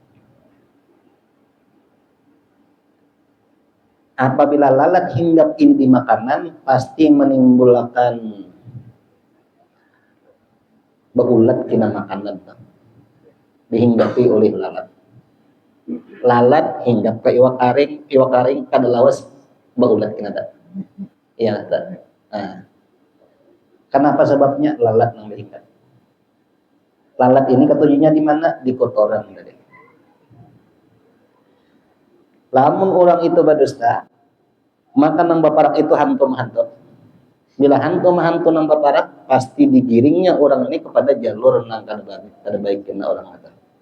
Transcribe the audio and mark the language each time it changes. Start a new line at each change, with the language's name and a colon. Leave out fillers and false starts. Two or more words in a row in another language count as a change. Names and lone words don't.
Banjar: Apabila lalat hinggap di makanan, pasti menimbulkan beulat kina makanan. Dihinggapi oleh lalat. Lalat hinggap ke iwak karing kada lawas beulat kina ta. Iya ta. Nah. Kenapa sebabnya? Lalat yang berhinggap. Lalat ini ketujuhnya di mana? Di kotoran tadi. Lamun orang itu berdusta, maka nang baparak itu hantu-hantu. Bila hantu nang baparak, pasti digiringnya orang ini kepada jalur nang kada baik kena orang itu.